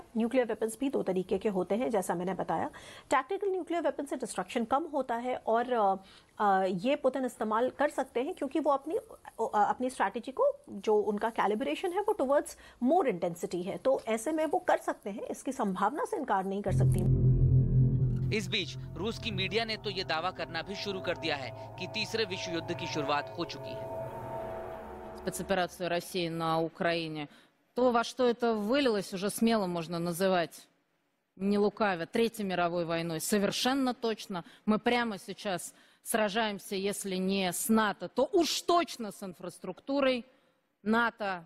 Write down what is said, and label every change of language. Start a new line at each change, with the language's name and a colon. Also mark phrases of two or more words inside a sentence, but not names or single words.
English: nuclear weapons
Hindi: भी 2 तरीके के होते हैं, जैसा मैंने बताया।
English: tactical nuclear weapon
Hindi: से डिस्ट्रक्शन कम होता है और ये पुतिन इस्तेमाल कर सकते हैं, क्योंकि वो अपनी स्ट्रैटेजी को, जो उनका कैलिब्रेशन है, वो
English: towards more intensity
Hindi: है। तो ऐसे में वो कर सकते हैं, इसकी संभावना से इनकार नहीं कर सकती। इस बीच रूस की मीडिया ने तो ये दावा करना भी शुरू कर दिया है कि तीसरे विश्व युद्ध की शुरुआत हो चुकी है।
Russian: Спецоперацию России на Украине, то, во что это вылилось, уже смело можно называть, не лукавя, Третьей мировой войной. Совершенно точно. Мы прямо сейчас сражаемся, если не с НАТО, то уж точно с инфраструктурой НАТО.